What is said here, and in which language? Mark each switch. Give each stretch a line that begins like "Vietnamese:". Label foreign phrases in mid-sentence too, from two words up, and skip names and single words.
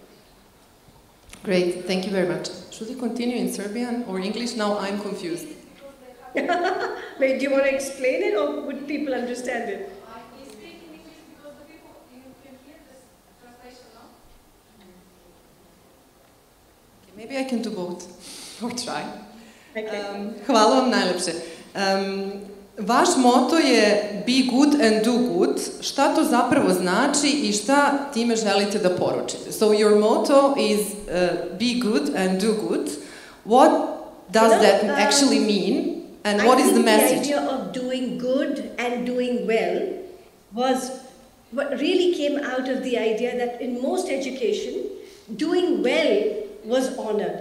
English: Great, thank you very much. Should we continue in Serbian or English? Now I'm confused. Wait, do you want to explain it or would people understand it? Maybe I can do both, or try. Okay.
Serbian: Hvala vam najlepše. Vaš moto je
English: Be good and do good.
Serbian: Šta to zapravo znači i šta time želite da poručite?
English: So your motto is Be good and do good. What does that actually mean? And what is the message? The idea of doing good and doing well was what really came out of the idea that in most education, doing well was honored.